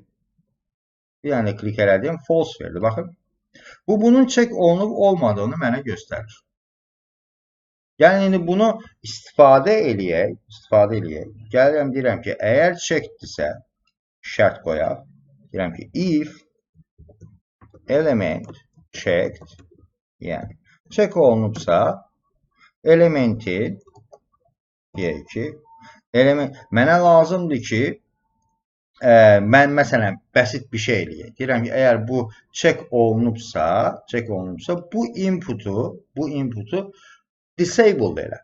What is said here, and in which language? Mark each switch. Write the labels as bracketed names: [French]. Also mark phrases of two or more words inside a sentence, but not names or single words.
[Azerbaijani] Bir dənə klik elədim, false verdi. Baxın. Bu, bunun check olunub olmadığını mənə göstərir. Yəni, indi bunu istifadə eləyək. Gəlirəm, deyirəm ki, əgər checkdirsə, şərt qoyaq. Deyirəm ki, [English] if element checked, [Azerbaijani] yəni, check olunubsa, elementi, deyək ki, mənə lazımdır ki, mən məsələn bəsit bir şey eləyək. Deyirəm ki, əgər bu check olunubsa, bu [English] inputu disabled [Azerbaijani] elə.